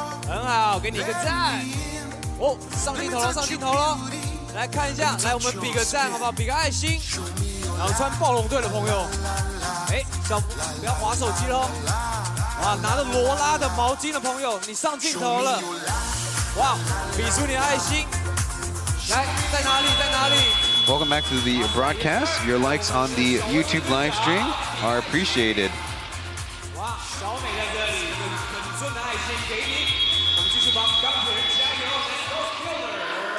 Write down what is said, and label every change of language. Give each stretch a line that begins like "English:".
Chinese: 很好，给你一个赞。哦，上镜头了，来看一下，来我们比个赞好不好？比个爱心。然后穿暴龙队的朋友，哎，不要滑手机喽。哇，拿着罗拉的毛巾的朋友，你上镜头了。哇，比出你的爱心。来，在哪里？
English: Welcome back to the broadcast. Your likes on the YouTube live stream are appreciated.
Chinese: 哇，小美在这里，很顺的爱心给你。我们继续帮钢铁人加油 ！
English: Let's go Steelers！